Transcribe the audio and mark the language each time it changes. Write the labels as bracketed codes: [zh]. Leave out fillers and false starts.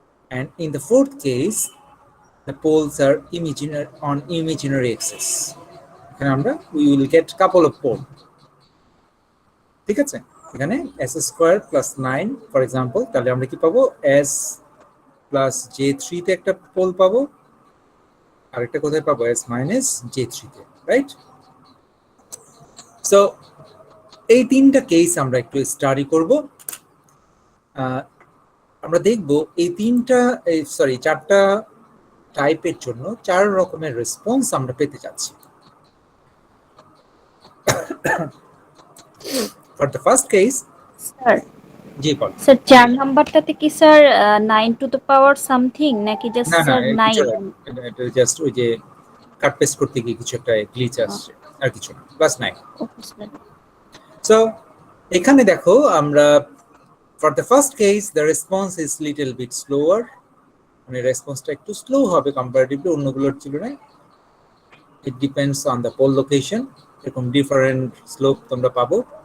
[en] And in the fourth case, the poles are on imaginary axis. এখানে আমরা we will get couple of pole. [bn] ঠিক আছে, এখানে s square plus 9 for example, তাহলে আমরা কি পাবো, s প্লাস j3 তে একটা পোল পাবো, আরেকটা কোথায় পাবো, s মাইনাস j3 তে, রাইট? সো এই 3টা কেস আমরা একটু স্টাডি করব। আমরা দেখব এই 4টা টাইপের জন্য 4 রকমের রেসপন্স আমরা পেতে যাচ্ছি। [en] For the first case, [bn] sir G ball. Sir 4 নাম্বারটাতে কি sir 9 to the power something নাকি জাস্ট না স্যার 9? এটা জাস্ট ওই যে কাট পেস্ট করতে গিয়ে কিছু একটা গ্লিচ আসছে, আর কিছু না, প্লাস 9। Okay sir. সো এখানে দেখো, আমরা [en] for the first case the response is little bit slower, [bn] মানে রেসপন্সটা একটু স্লো হবে কম্পারেটিভলি অন্যগুলোর তুলনায়। [en] It depends on the pole location, [bn] এরকম ডিফারেন্ট স্লোপ তোমরা পাবো।